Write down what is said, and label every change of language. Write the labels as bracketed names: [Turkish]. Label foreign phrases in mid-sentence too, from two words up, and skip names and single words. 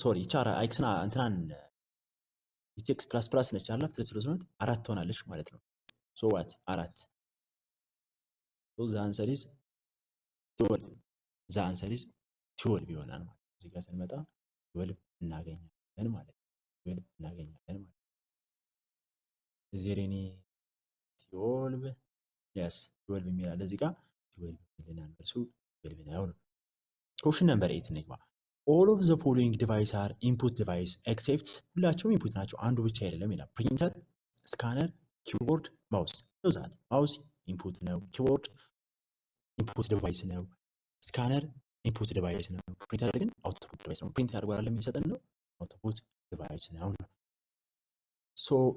[Amharic] ሶሪ ይቻራ ኤክስና እንትናን ኤክስ ፕላስ ነች አላፍ ስለሆነ 4 ትሆናለች ማለት ነው። [English] so what 4 so the answer is 12 [Amharic] ይሆናል ማለት ነው። እዚህ ጋር ስንመጣ 12 እናገኛለን ማለት ነው። [English] 12 is there any 12 yes 12 [Amharic] የሚል አለ እዚህ ጋር 12 ይለናል። መልሱ 12 ነው። [English] question number 8 [Amharic] እንግባ። [English] all of the following devices are input device except [Amharic] ሁላቸውም ኢንፑት ናቸው፣ አንዱ ብቻ አይደለም ይላል። [English] printer, scanner, keyboard, mouse [Amharic] ነው። [English] that mouse input [Amharic] ነው። [English] keyboard input device [Amharic] ነው። [English] scanner input device [Amharic] ነው። ፕሪንተር ግን [English] output device [Amharic] ነው። ፕሪንት ያደርጋል የሚሰጠን ነው። [English] output device [Amharic] ነው። ሶ